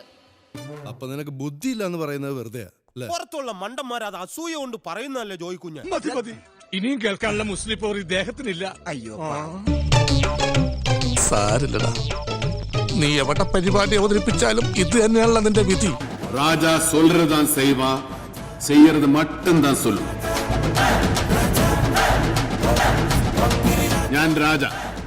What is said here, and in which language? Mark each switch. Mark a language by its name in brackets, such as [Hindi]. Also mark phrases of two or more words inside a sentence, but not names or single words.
[Malayalam] അപ്പൊ നിനക്ക് ബുദ്ധിയില്ല എന്ന് പറയുന്നത് വെറുതെ. പുറത്തുള്ള മണ്ടന്മാർ അത് അസൂയ കൊണ്ട് പറയുന്നതല്ലേ ജോയിക്കുഞ്ഞ്? ഇനിയും കേൾക്കാനുള്ള മുസ്ലിം പോർ ഇദ്ദേഹത്തിനില്ല. അയ്യോ, സാരില്ലടാ, നീ എവിടെ പരിപാടി അവതരിപ്പിച്ചാലും ഇത് തന്നെയാണല്ലോ നിന്റെ വിധി. [Tamil] ராஜா சொல்றதான் செய்வா, செய்யறது மட்டும்தான் சொல்லுவா. [Malayalam] ഞാൻ രാജ.